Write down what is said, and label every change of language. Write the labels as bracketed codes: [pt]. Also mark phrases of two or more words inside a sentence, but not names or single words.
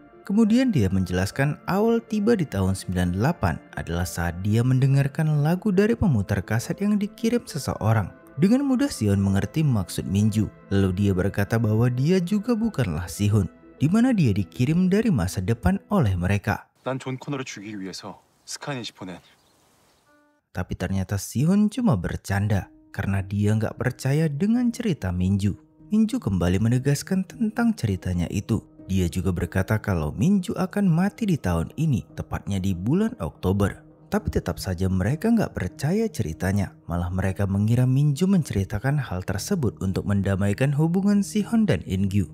[id] Kemudian dia menjelaskan awal tiba di tahun 98 adalah saat dia mendengarkan lagu dari pemutar kaset yang dikirim seseorang. Dengan mudah Sihon mengerti maksud Minju. Lalu dia berkata bahwa dia juga bukanlah Sihon, di mana dia dikirim dari masa depan oleh mereka. [ko] 난 존 코너를 죽이기 위해서 스카이넷이 보낸. [id] Tapi ternyata Sihon cuma bercanda karena dia nggak percaya dengan cerita Minju. Minju kembali menegaskan tentang ceritanya itu. Dia juga berkata kalau Minju akan mati di tahun ini, tepatnya di bulan Oktober. Tapi tetap saja mereka nggak percaya ceritanya. Malah mereka mengira Minju menceritakan hal tersebut untuk mendamaikan hubungan Sihon dan In-gyu.